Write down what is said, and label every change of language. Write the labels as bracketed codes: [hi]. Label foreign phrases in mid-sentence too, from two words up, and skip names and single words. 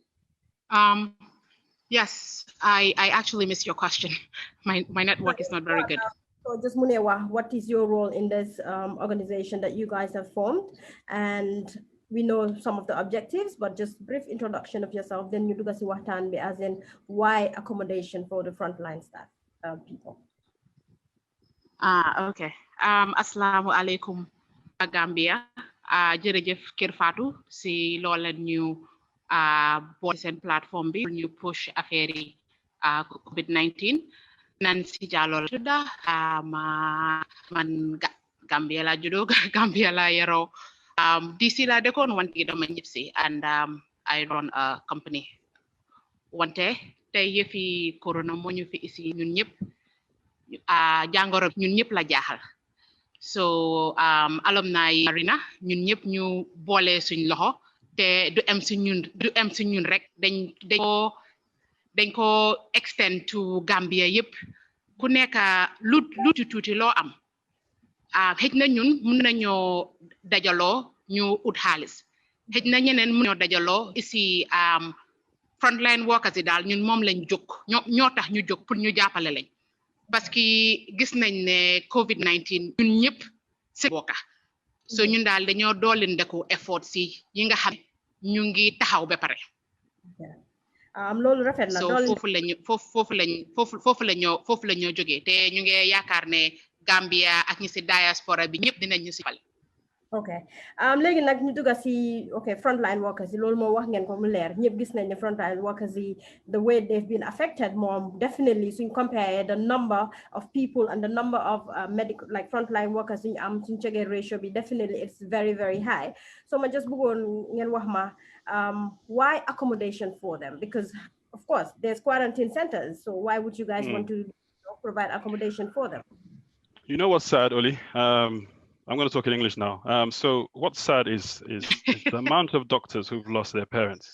[en] Yes, I actually missed your question. My network is not very good. So just Munewa, what is your role in this organization that you guys have formed? And we know some of the objectives, but just brief introduction of yourself. Then you do si waxtaan bi, as in why accommodation for the frontline staff people. Okay. [ar] السلام عليكم [en] Gambia. [wo] Jërëjëf Kerr Fatou si loola ñu boole seen plateforme bi ñu push affaire yi COVID-19 nan si jàllool tudda man Gambia la judo Gambia la yaroo DC la dëkkoon wante dama ñibbisi [en] and I run a company [wo] wante tey yëfi corona moo ñu fi isi ñun ñëpp jàngoro ñun ñëpp la jaaxal so alumni yi bari na ñun ñëpp ñu boole suñ loxo te du am si ñun rek dañ ko [en] extend to [wo] Gambia yëpp ku nekk lu tuuti loo am xëj na ñun mun nañoo dajaloo ñu ut xaalis xëj na ñeneen mun nañoo dajaloo ici [en] frontline workers [wo] yi daal ñun moom lañ jóg ñoo tax ñu jóg pour ñu jàppale lañ [fr] parce que [wo] gis nañ ne COVID-19 ñun ñëpp si bokka so ñun daal dañoo doolin deku effort si yi nga xam ñu ngi taxaw ba pare loolu rafet na so foofu la ñoo jógee te ñu ngi yaakaar ne Gambia ak ñi si diaspora bi ñëpp dinañ ñu si fal. ok léegi nag ñu dugga si [en] frontline workers [wo] yi loolu moo wax ngeen ko mu leer ñëpp gis nañ ne [en] frontline workers yi the way they've been affected moom definitely suñ compare the number of people and the number of medical like frontline workers [wo] suñ am suñ jógee [en] ratio bi definitely it's very very high so ma just [wo] bëggoon ngeen wax ma [en] why accommodation for them, because of course there's quarantine centers, so why would you guys want to provide accommodation for them? You know what's sad, Oli? I'm going to talk in English now. So what's sad is the amount of doctors who've lost their parents.